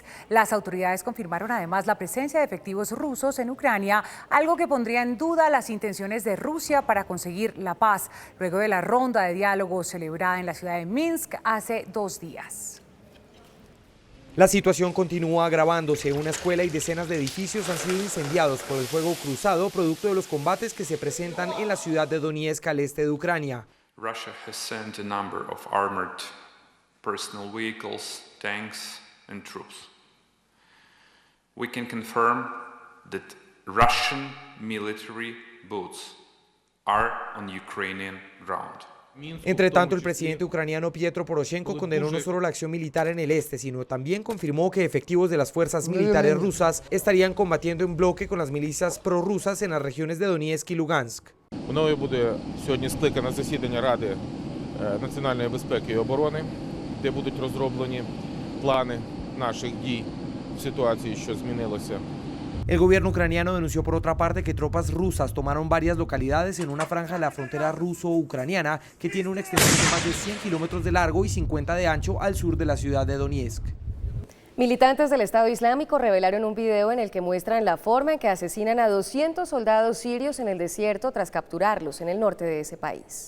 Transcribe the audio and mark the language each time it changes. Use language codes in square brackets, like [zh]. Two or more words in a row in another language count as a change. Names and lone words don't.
[es] Las autoridades confirmaron además la presencia de efectivos rusos en Ucrania, algo que pondría en duda las intenciones de Rusia para conseguir la paz, luego de la ronda de diálogo celebrada en la ciudad de Minsk hace 2 días. La situación continúa agravándose. Una escuela y decenas de edificios han sido incendiados por el fuego cruzado, producto de los combates que se presentan en la ciudad de Donetsk, al este de Ucrania. [en] Russia has sent a number of armored personal vehicles, tanks and troops. We can confirm that Russian military boats are on Ukrainian ground. [es] Entre tanto, el presidente ucraniano Petro Poroshenko condenó no solo la acción militar en el este, sino también confirmó que efectivos de las fuerzas militares rusas estarían combatiendo en bloque con las milicias prorrusas en las regiones de Donetsk y Lugansk. [uk] Мною буде сьогодні скликане засідання Ради національної безпеки і оборони, де будуть розроблені плани наших дій в ситуації, що змінилося. [es] El gobierno ucraniano denunció por otra parte que tropas rusas tomaron varias localidades en una franja de la frontera ruso-ucraniana que tiene una extensión de más de 100 kilómetros de largo y 50 de ancho al sur de la ciudad de Donetsk. Militantes del Estado Islámico revelaron un video en el que muestran la forma en que asesinan a 200 soldados sirios en el desierto tras capturarlos en el norte de ese país.